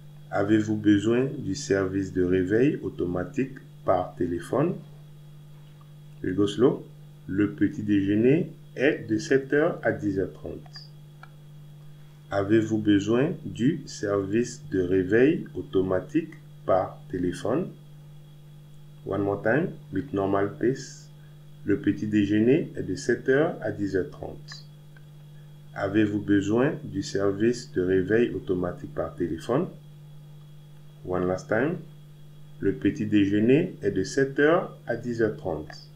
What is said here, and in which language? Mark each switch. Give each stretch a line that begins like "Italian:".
French: Avez-vous besoin du service de réveil automatique par téléphone?
English: We go slow.
French: Le petit déjeuner est de 7h à 10h30. Avez-vous besoin du service de réveil automatique par téléphone?
English: One more time, with normal pace.
French: Le petit déjeuner est de 7h à 10h30. Avez-vous besoin du service de réveil automatique par téléphone?
English: One last time.
French: Le petit déjeuner est de 7h à 10h30.